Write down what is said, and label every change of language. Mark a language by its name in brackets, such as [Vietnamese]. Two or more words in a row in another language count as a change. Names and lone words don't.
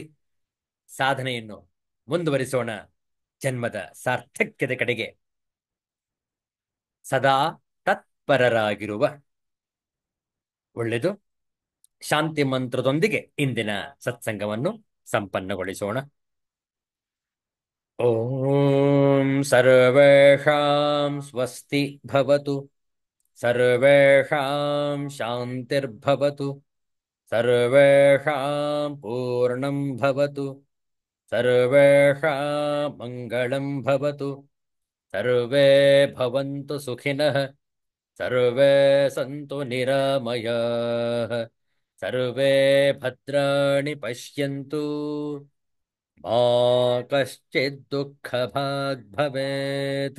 [Kannada] ಸಾಧನೆಯನ್ನು ಮುಂದುವರಿಸೋಣ. ಜನ್ಮದ ಸಾರ್ಥಕ್ಯದ ಕಡೆಗೆ ಸದಾ ತತ್ಪರರಾಗಿರುವ ಒಳ್ಳೆಯದು. ಶಾಂತಿ ಮಂತ್ರದೊಂದಿಗೆ ಇಂದಿನ ಸತ್ಸಂಗವನ್ನು ಸಂಪನ್ನಗೊಳಿಸೋಣ. [Sanskrit] ಓಂ ಸರ್ವೇಷಾಂ ಸ್ವಸ್ತಿ ಭವತು, ಸರ್ವೇಷಾಂ ಶಾಂತಿರ್ಭವತು, ಸರ್ವೇಷಾಂ ಪೂರ್ಣಂ ಭವತು, ಸರ್ವೇಷಾಂ ಮಂಗಳಂ ಭವತು, ಸರ್ವೇ ಭವಂತು ಸುಖಿನಃ, ಸರ್ವೇ ಸಂತು ನಿರಾಮಯಾಃ, ಸರ್ವೇ ಭದ್ರಾಣಿ ಪಶ್ಯಂತು, ಮಾ ಕಶ್ಚಿತ್ ದುಃಖಭಾಗ್ ಭವೇತ್.